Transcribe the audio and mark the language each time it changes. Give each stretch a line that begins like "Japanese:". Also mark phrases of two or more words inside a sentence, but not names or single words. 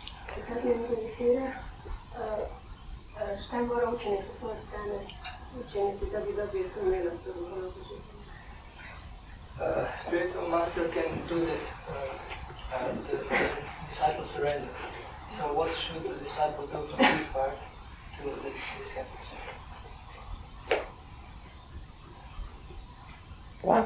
Serbian: Sad mi meditira, šta mora učenik sa svoje strane učiniti da bi dobio tu milost u životu?
English: Spiritual master can do this, the disciple surrender. So what should the disciple do from his part to the disciple? What?